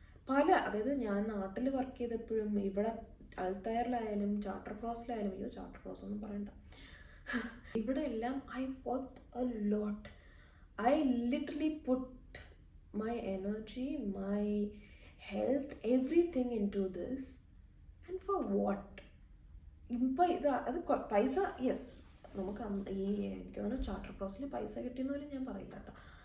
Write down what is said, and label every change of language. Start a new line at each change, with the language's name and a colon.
Malayalam: അതായത് ഞാൻ നാട്ടിൽ വർക്ക് ചെയ്തപ്പോഴും ഇവിടെ അൾത്തായറിലായാലും ചാർട്ടർ ക്രോസിലായാലും, ചാർട്ടർ ക്രോസ് ഒന്നും പറയണ്ട, ഇവിടെ എല്ലാം
English: I worked a lot. I literally put my energy, my health, everything into this. And for what?
Malayalam: ഇപ്പം അത് പൈസ, യെസ്, നമുക്ക് എനിക്ക് തോന്നുന്നു ചാർട്ടർ ക്രോസിൽ പൈസ കിട്ടിയെന്ന് പോലും ഞാൻ പറയില്ല കേട്ടോ.